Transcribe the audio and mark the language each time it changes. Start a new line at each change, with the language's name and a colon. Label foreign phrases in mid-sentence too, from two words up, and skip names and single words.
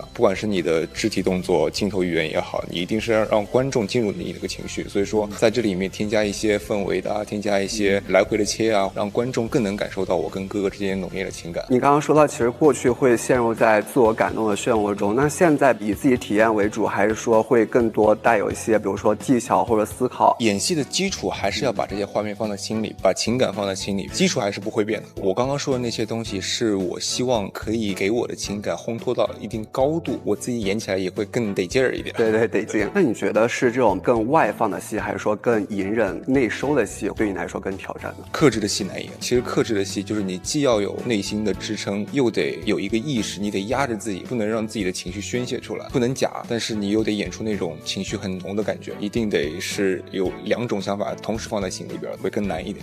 Chinese: 不管是你的肢體動作、鏡頭語言也好，你一定是要讓觀眾進入你那個情緒。所以說，在這裡面添加一些氛圍的啊，添加一些來回的切啊，讓觀眾更能感受到我跟哥哥之間濃烈的情感。你剛剛說到，其實過去會陷入在自我感動的漩渦中，那現在以自己體驗為主，還是說會更多帶有一些，比如說技巧或者思考？演戲的基礎還是要把這些畫面放在心裡，把情感放在心裡，基礎還是不會變的。我剛剛說的那些東西，是我希望可以給我的情感烘托到一定高度，我自己演起來也會更得勁兒一點。對對，得勁。那你覺得是這種更外放的戲，還是說更隱忍內收的戲，對你來說更挑戰呢？克制的戲難演。其實克制的戲就是你既要有內心的支撐，又得有一個意識，你得壓着自己，不能讓自己的情緒宣洩出來，不能假，但是你又得演出那種情緒很濃的感覺，一定得是有兩種想法同時放在心裡邊，會更難一點。